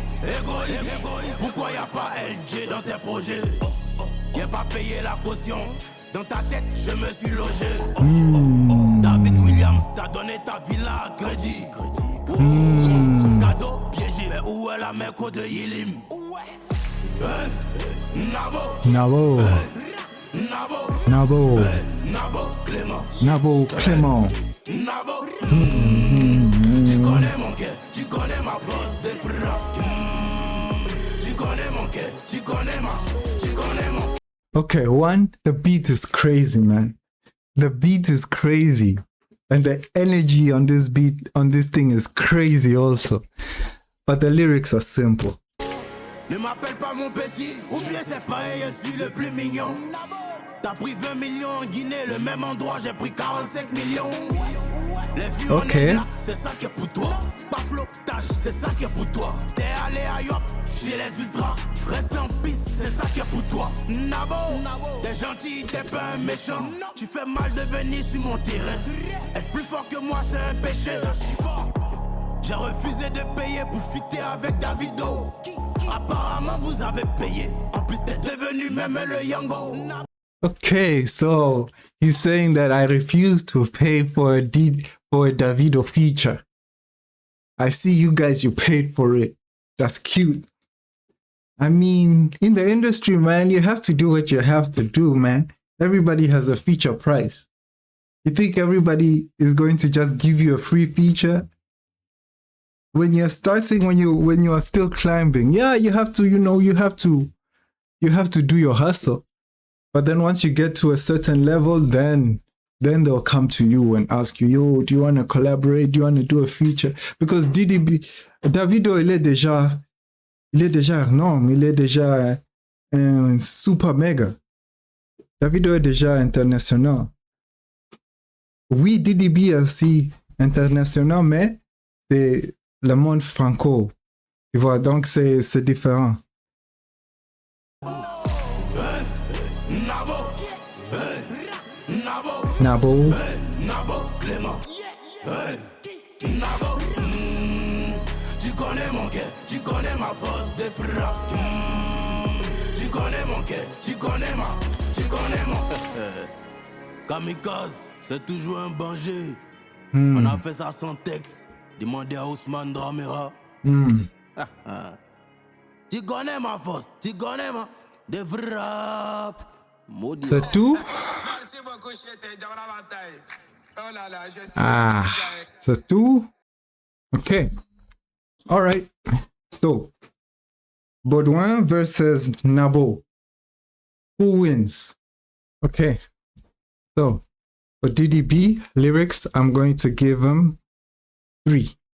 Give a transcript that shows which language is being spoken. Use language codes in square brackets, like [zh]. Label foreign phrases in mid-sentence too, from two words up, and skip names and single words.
[fr] Égoïste, pourquoi y'a pas LG dans tes projets? Y'a pas payé la caution. Dans ta tête, je me suis logé. David Williams t'a donné ta villa à crédit. Cadeau piégé, mais où est la mec de Yilim? NABO. NABO. NABO. NABO. NABO CLEMAN. NABO CLEMAN. NABO. Tu connais mon cœur, tu connais ma force de frappe. Tu connais mon cœur, tu connais mon. [en] Okay, one, the beat is crazy, man. The beat is crazy. And the energy on this beat, on this thing is crazy also. But the lyrics are simple. [fr] Ne m'appelle pas mon petit, ou bien c'est pareil, je suis le plus mignon. T'as pris 20 millions en Guinée, le même endroit, j'ai pris 45 millions. Les vues en là, c'est ça qui est pour toi. Pas flottage, c'est ça qui est pour toi. T'es allé à Yop, chez les ultras. Reste en piste, c'est ça qui est pour toi. NABO, t'es gentil, t'es pas un méchant. Tu fais mal de venir sur mon terrain. Être plus fort que moi, c'est un péché. J'ai refusé de payer pour fitter avec Davido. Apparemment, vous avez payé. En plus, t'es devenu même le Yango. [en] Okay, so he's saying that I refuse to pay for a Davido feature. I see you guys, you paid for it. That's cute. I mean, in the industry, man, you have to do what you have to do, man. Everybody has a feature price. You think everybody is going to just give you a free feature? When you're starting, when you are still climbing, yeah, you have to, you have to do your hustle. But then once you get to a certain level, then they'll come to you and ask you, yo, do you want to collaborate? Do you want to do a feature? Because Davido, [fr] il est déjà énorme, il est déjà un super méga. Davido est déjà international. Oui, DIDI aussi international, mais c'est le monde franco. Tu vois, donc c'est différent. NABO. NABO CLEMAN. NABO. Tu connais mon cœur, tu connais ma force de frappe. Tu connais mon cœur, tu connais mon. Kamikaze, c'est toujours un danger. On a fait ça sans texte. Demandez à Ousmane Dramera. Tu connais ma force, tu connais ma... Des frappes. Maudit. C'est tout? Ah, c'est tout? [en] Okay. All right. So, BODOUIN versus NABO. Who wins? Okay. So, for DDB lyrics, I'm going to give him 3.